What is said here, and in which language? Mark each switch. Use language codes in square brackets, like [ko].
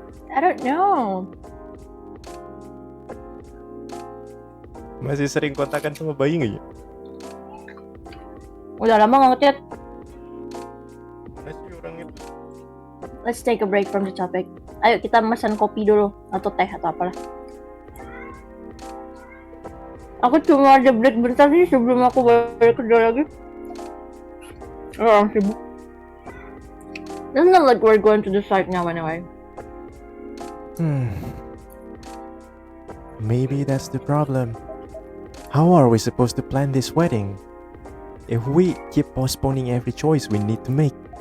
[en] I don't know. [id] Masih sering kontakan sama bayi nggak ya? Udah lama nggak ngechat. Masih orang itu. [en] Let's take a break from the topic. [id] Ayo kita pesan kopi dulu atau teh atau apalah. Aku cuma ada break bentar nih sebelum aku balik kerja lagi. Orang sibuk. [en] It's not like we're going to the site now anyway. Maybe that's the problem. How are we supposed to plan this wedding? if we keep postponing every choice we need to make.